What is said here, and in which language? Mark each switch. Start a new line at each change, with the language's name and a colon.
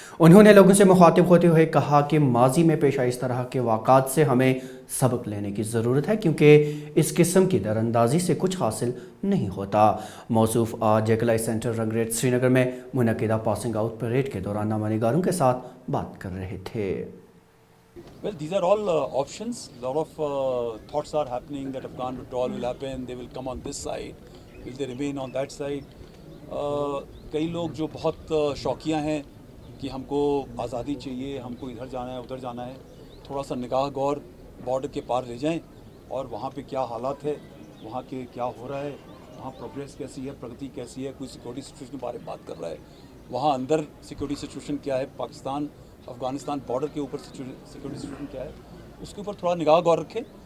Hindi: उन्होंने लोगों से मुखातिब होते हुए कहा कि माजी में पेश आए इस तरह के वाक़ात से हमें सबक लेने की ज़रूरत है, क्योंकि इस किस्म की दरअंदाजी से कुछ हासिल नहीं होता। मौसूफ आज जेकलाई सेंटर रंगरेट श्रीनगर में मुनक़िदा पासिंग आउट परेड के दौरान नामानिगारों के साथ बात कर रहे थे।
English: Well, these are all options. A lot of thoughts are happening that Afghan withdrawal will happen. They will come on this side. Will they remain on that side?
Hindi: कई लोग जो बहुत शौकिया हैं कि हमको आज़ादी चाहिए, हमको इधर जाना है, उधर जाना है, थोड़ा सा निगाह गौर बॉर्डर के पार ले जाएं और वहाँ पे क्या हालात है, वहाँ के क्या हो रहा है, वहाँ प्रोग्रेस कैसी है, प्रगति कैसी है, कोई सिक्योरिटी सिचुएशन के बारे में बात कर रहा है, वहाँ अंदर सिक्योरिटी सिचुएशन क्या है, पाकिस्तान अफ़गानिस्तान बॉर्डर के ऊपर सिक्योरिटी सिचुएशन क्या है, उसके ऊपर थोड़ा निगाह गौर रखें।